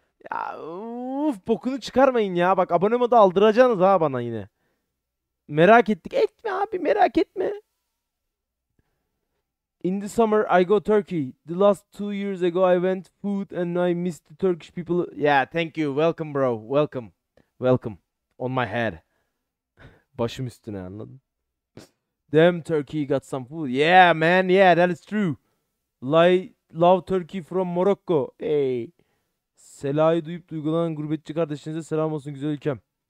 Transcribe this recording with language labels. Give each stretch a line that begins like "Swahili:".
Turkish: Ya uf, bokunu çıkarmayın ya. Bak abonemi de aldıracaksınız ha bana yine. Merak ettik. Etme abi, merak etme.
English: In the summer I go Turkey. The last 2 years ago I went food and I missed the Turkish people. Yeah, thank you. Welcome bro. Welcome. Welcome. On my head.
Turkish: Başım üstüne, anladın?
English: Damn, Turkey got some food. Yeah man, yeah, that is true. Love Turkey from Morocco. Hey.
Turkish: Sela'yı duyup duygulanan gurbetçi kardeşinize selam olsun güzel ülkem.